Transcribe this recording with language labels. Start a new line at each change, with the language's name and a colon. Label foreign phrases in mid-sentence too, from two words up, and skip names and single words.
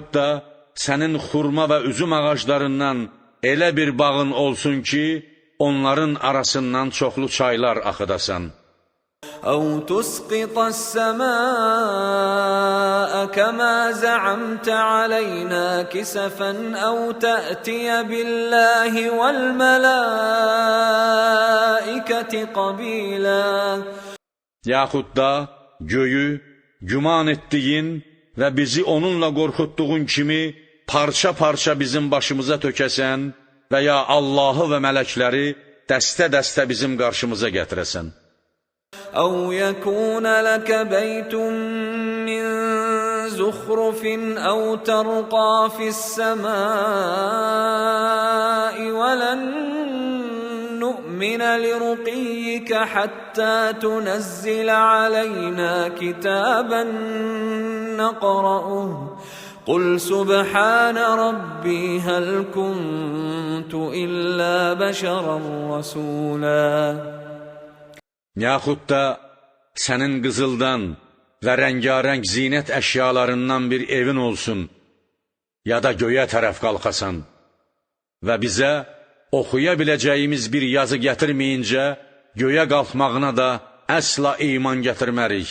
Azerbaijani: da sənin xurma və üzüm ağaclarından elə bir bağın olsun ki, onların arasından çoxlu çaylar axıdasan.
Arabic: أَوْ تُسْقِطَ السَّمَاءَ كَمَا زَعَمْتَ عَلَيْنَا كِسَفًا أَوْ تَأْتِيَ بِاللَّهِ وَالْمَلَائِكَةِ قَبِيلًا.
Azerbaijani: Yaxud da göyü güman etdiyin və bizi onunla qorxutduğun kimi parça-parça bizim başımıza tökəsən və ya Allahı və mələkləri dəstə-dəstə bizim qarşımıza gətirəsən.
Arabic: أَوْ يَكُونَ لَكَ بَيْتٌ مِّن زُخْرُفٍ أَوْ تَرْقَىٰ فِي السَّمَاءِ وَلَن نُّؤْمِنَ لِرُقِيِّكَ حَتَّىٰ تُنَزِّلَ عَلَيْنَا كِتَابًا نَّقْرَؤُهُ قُلْ سُبْحَانَ رَبِّي هَلْ كُنتُ إِلَّا بَشَرًا رَّسُولًا.
Azerbaijani: Yaxud da sənin qızıldan və rəngarəng zinət əşyalarından bir evin olsun, ya da göyə tərəf qalxasan və bizə oxuya biləcəyimiz bir yazı gətirməyincə göyə qalxmağına da əsla iman gətirmərik.